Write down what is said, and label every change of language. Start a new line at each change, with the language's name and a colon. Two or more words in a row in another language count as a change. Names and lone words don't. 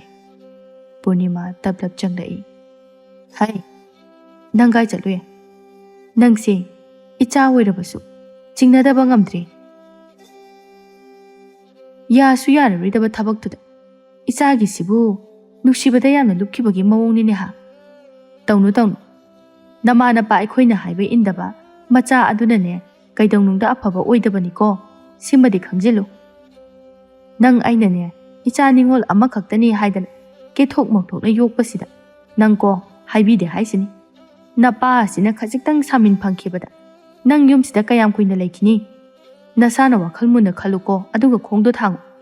Manipuri: Purnima tablap changlai. Hai nang gai chalwe nang se icha oirabasu chingnadaba ngamdre ya su yarabidaba thabaktuda ichagi sibu nuksibada yamna lukkibagi mawongni ne ha tawnu namana pa aikhoina haibe indaba macha aduna ne kaidongnungda afaba oidabani ko simadi khangjilu nang aina ne icha ningol ama khaktani haidana ke thok mokthokna yokpasida nang ko haibide haisini napa asina khajiktang samin phangkhibada nang yumsida kayam kuina leikini nasana wakhal muna khaluko aduga khongdo thangu